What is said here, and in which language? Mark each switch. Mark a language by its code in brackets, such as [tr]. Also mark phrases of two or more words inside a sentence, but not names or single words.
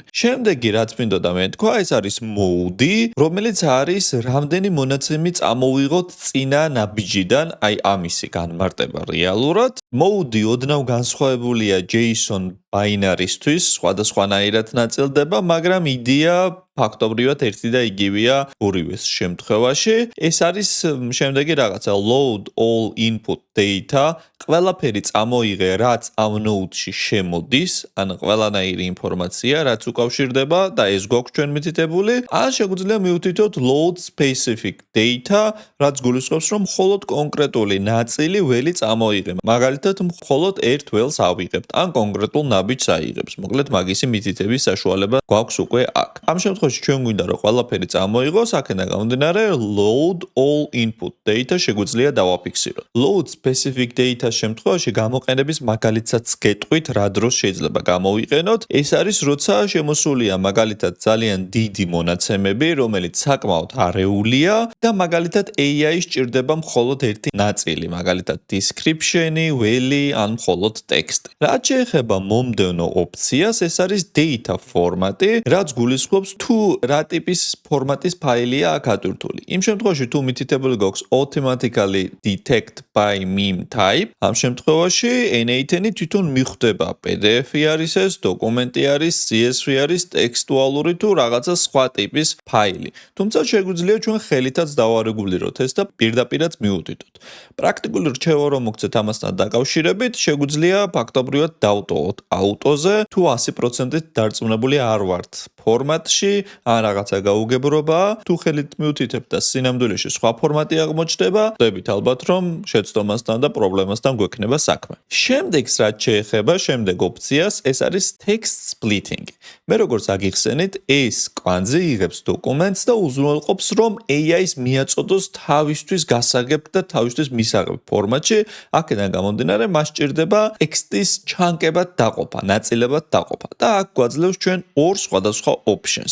[ka] შემდეგი რაც მინდოდა მე თქვა, ეს არის mode, რომელიც არის რამდენი მონაცემი წამოვიღოთ წინა ნაბიჯიდან, აი ამისი განმარტება რეალურად. Mode ოდნავ განსხვავებულია JSON binary-ისთვის, სხვადასხვანაირად ნაწილდება, მაგრამ იდეა ფაქტობრივად ერთი და იგივეა ორივეს შემთხვევაში. ეს არის შემდეგი რაღაცა [en] load all input data, [ka] ყველაფერი წამოიღე, რაც ამ node-ში შემოდის, ან ყველანაირი ინფორმაცია, რაც უკავშირდება და ეს გვაქვს ჩვენ მითითებული, ან შეგვიძლია მივუთითოთ [en] load specific data, [ka] რაც გულისხმობს, რომ მხოლოდ კონკრეტული ნაწილი ველი წამოიღე. მაგალითად, მხოლოდ ერთ ველს ავიღებთ, ან კონკრეტულ ნაბიჯს აიღებს. მოკლედ, მაგისი მითითების საშუალება გვაქვს უკვე აქ. ამ შემთხვევაში შემთხვევაში ჩვენ გვინდა რომ ყველაფერი წამოიღოს, აქედან გამომდინარე [en] load all input data [ka] შეგვიძლია დავაფიქსიროთ. [en] Load specific data [ka] შემთხვევაში გამოყენების მაგალითსაც გეტყვით, რა დროს შეიძლება გამოვიყენოთ. ეს არის როცა შემოსულია მაგალითად ძალიან დიდი მონაცემები, რომელიც საკმაოდ არეულია და მაგალითად AI სჭირდება მხოლოდ ერთი ნაწილი, მაგალითად description-ი, well-ი ან მხოლოდ ტექსტი. რაც შეეხება მომდევნო ოპციას, ეს არის data ფორმატი, რაც გულისხმობს თუ რა ტიპის ფორმატის ფაილია აქ ატვირთული. იმ შემთხვევაში თუ მითითებული გვაქვს [en] automatically detect by meme type, [ka] ამ შემთხვევაში n8-ი თვითონ მიხვდება PDF-ი არის ეს, დოკუმენტი არის, CSV არის, ტექსტუალური თუ რაღაცა სხვა ტიპის ფაილი. თუმცა შეგვიძლია ჩვენ ხელითაც დავარეგულიროთ ეს და პირდაპირაც მიუთითოთ. პრაქტიკული რჩევა რომ მოგცეთ ამასთან დაკავშირებით, შეგვიძლია ფაქტობრივად დავტოვოთ აუტოზე, თუ 100%-ით დარწმუნებული არ ვართ ფორმატში, ან რაღაცა გაუგებრობაა, თუ ხელით მიუთითებთ და სინამდვილეში სხვა ფორმატი აღმოჩნდება, ხვდებით ალბათ რომ შეცდომასთან და პრობლემასთან გვექნება საქმე. შემდეგს რაც შეეხება შემდეგ ოპციას, ეს არის [en] text splitting. [ka] მე როგორც აგიხსენით, ეს კვანძი იღებს დოკუმენტს და უზრუნველყოფს რომ AI-ს მიაწოდოს თავისთვის გასაგებ და თავისთვის მისაღებ ფორმატში, აქედან გამომდინარე მას სჭირდება ტექსტის ჩანკებად დაყოფა, ნაწილებად დაყოფა და აქ გვაძლევს ჩვენ ორ სხვადასხვა options.